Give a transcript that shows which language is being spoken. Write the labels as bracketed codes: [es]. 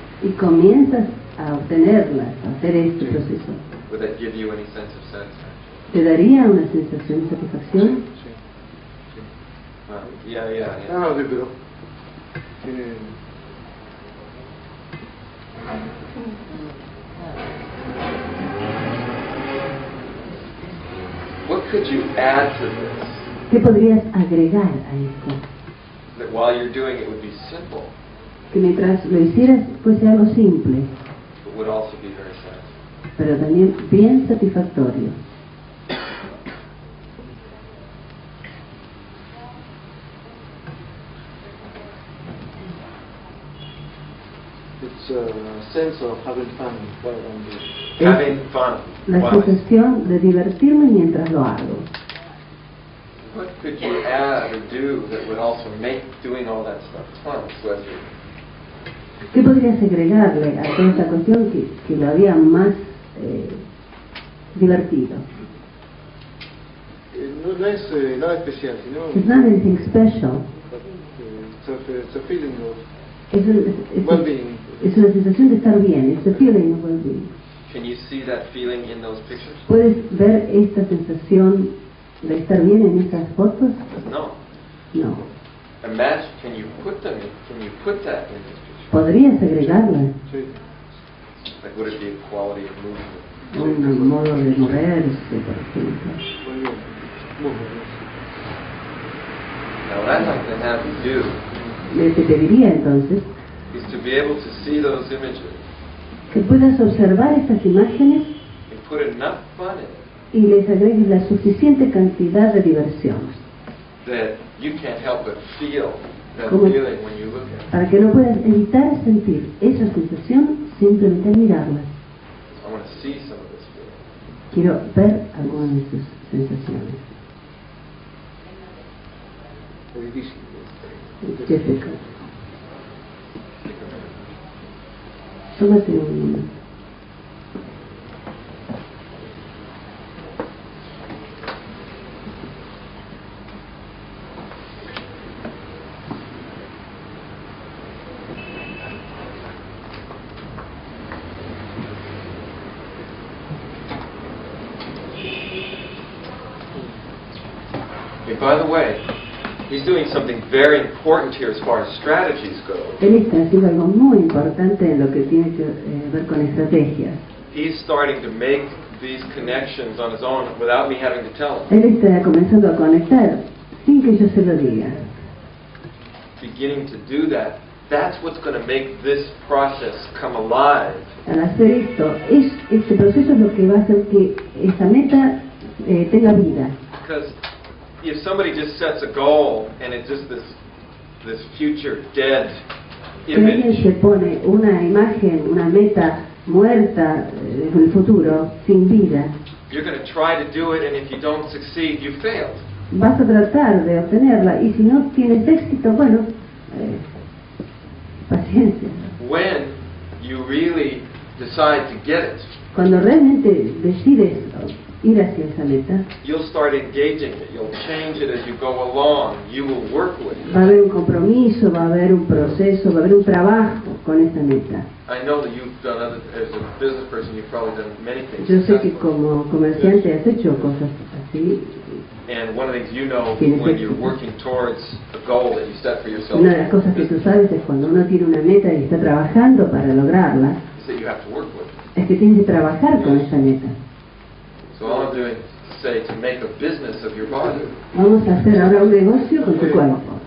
[es] y comienzas a obtenerlas, a hacer este proceso, [en] would that give you any sense of satisfaction? [es] ¿te daría una sensación de satisfacción? [en] Yeah. [es] Ah, sí, pero tiene... [en] What could you add to this [es] ¿Qué podrías agregar a esto? [en] that while you're doing it would be simple, [es] Que mientras lo hicieras fuese algo simple, [en] but would also be very satisfying? [es] pero también bien satisfactorio. [en] It's a sense of having fun while I'm doing it. Having fun. [es] La [en] Wow. [es] sensación de divertirme mientras lo hago. [en] What could you add or do that would also make doing all that stuff fun? Whether [es] ¿Qué podrías agregarle a toda esta cuestión que lo haría más divertido? No es nada especial, sino... [en] It's not anything special. It's a feeling of [es] Es [en] well-being. [es] una sensación de estar bien. [en] It's a feeling of well-being. can you see that feeling in those pictures? [es] ¿Puedes ver esta sensación de estar bien en esas fotos? No. [en] No. Imagine, can you put that in this picture? [es] ¿Podrías agregarla? Sí. [en] Like, would it be a quality of movement? [es] Un modo de moverse, por ejemplo. Muy bien. Muy bien. [en] Now, what I'd like to have you do [es] Lo que te diría entonces, [en] is to be able to see those images [es] que puedas observar estas imágenes [en] and put enough fun in it [es] y les agregues la suficiente cantidad de diversión, [en] that you can't help but feel that [es] Como- [en] feeling when you look at it. [es] para que no puedas evitar sentir esa sensación simplemente al mirarlas. [en] I want to see some of this feeling. [es] Quiero ver algunas de sus sensaciones. Es difícil. [en] It's difficult. Take a minute. [es] Tómate un momento. [en] And by the way, he's doing something very important here as far as strategies go. [es] Él está haciendo algo muy importante en lo que tiene que ver con estrategias. [en] He's starting to make these connections on his own without me having to tell him. [es] Él está comenzando a conectar sin que yo se lo diga. [en] Beginning to do that, that's what's going to make this process come alive. [es] Al hacer esto, este proceso es lo que va a hacer que esta meta tenga vida. [en] Because if somebody just sets a goal and it's just this future dead [es] Si alguien se [en] image, [es] pone una imagen, una meta muerta en el futuro, sin vida, [en] you're going to try to do it, and if you don't succeed, you failed. [es] vas a tratar de obtenerla y si no tienes éxito, bueno, paciencia. [en] When you really decide to get it, [es] Cuando realmente decides ir hacia esa meta, [en] you'll start engaging it. You'll change it as you go along. You will work with it. [es] va a haber un compromiso, va a haber un proceso, va a haber un trabajo con esa meta. [en] I know that you've done other, as a business person, you've probably done many things. [es] Yo sé que [en] successfully. [es] como comerciante has hecho cosas así. [en] And one of the things you know [es] Tienes [en] when [es] éxito. [en] you're working towards a goal that you set for yourself [es] Una de las cosas que tú sabes es cuando uno tiene una meta y está trabajando para lograrla, [en] is that you have to work with it. [es] es que tienes que trabajar con esa meta. [en] So all I'm doing is say to make a business of your body. [es] Vamos a hacer ahora un negocio con tu cuerpo,